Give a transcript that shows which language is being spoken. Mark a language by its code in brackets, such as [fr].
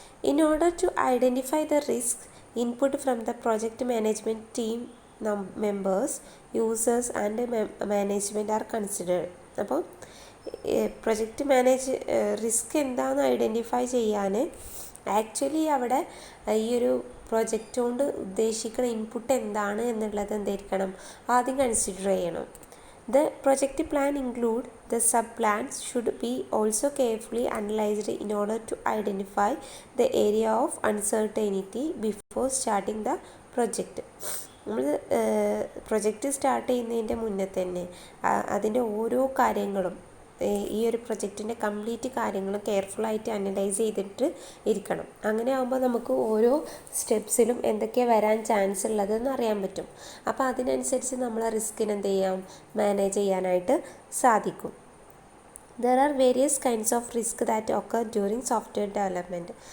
[en] In order to identify the risk, input from the project management team members, users and management are considered. [ml] അപ്പോൾ project risk എന്താണെന്ന് identify ചെയ്യാൻ actually അവിടെ ഈ ഒരു project കൊണ്ട് ഉദ്ദേശിക്കുന്ന ഇൻപുട്ട് എന്താണ് എന്നുള്ളത് എന്തായിരിക്കണം, ആദ്യം കൺസിഡർ ചെയ്യണം. [en] The project plan include the sub-plans should be also carefully analyzed in order to identify the area of uncertainty before starting the project. [ml] നമ്മൾ പ്രൊജക്റ്റ് സ്റ്റാർട്ട് ചെയ്യുന്നതിൻ്റെ മുന്നേ തന്നെ അതിൻ്റെ ഓരോ കാര്യങ്ങളും, ഈ ഒരു പ്രൊജക്റ്റിൻ്റെ കംപ്ലീറ്റ് കാര്യങ്ങളും കെയർഫുള്ളായിട്ട് അനലൈസ് ചെയ്തിട്ട് ഇരിക്കണം. അങ്ങനെ ആകുമ്പോൾ നമുക്ക് ഓരോ സ്റ്റെപ്സിലും എന്തൊക്കെയാണ് വരാൻ ചാൻസ് ഉള്ളതെന്ന് അറിയാൻ പറ്റും. അപ്പോൾ അതിനനുസരിച്ച് നമ്മൾ റിസ്കിനെ എന്ത് ചെയ്യാം, മാനേജ് ചെയ്യാനായിട്ട് സാധിക്കും. [en] There are various kinds of risk that occur during software development.